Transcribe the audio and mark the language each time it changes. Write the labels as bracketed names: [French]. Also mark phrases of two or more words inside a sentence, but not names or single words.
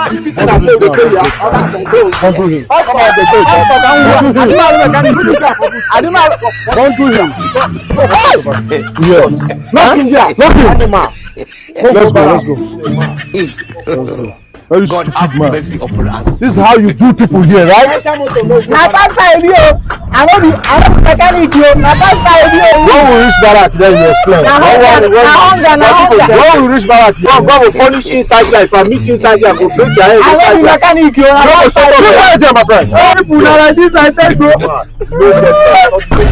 [Nigerian Pidgin] Don't do him. Let's go. Very God stupid have man. mercy upon us. This is how you do people here, right? Na pastor Ebi o. I no be mechanic o. Na pastor Ebi o. When we reach Barak, then you explain. When we reach Barak, God will punish you inside life and meet you inside life. Go break your head inside life. Mechanic o. my friend. People na like this I tell you.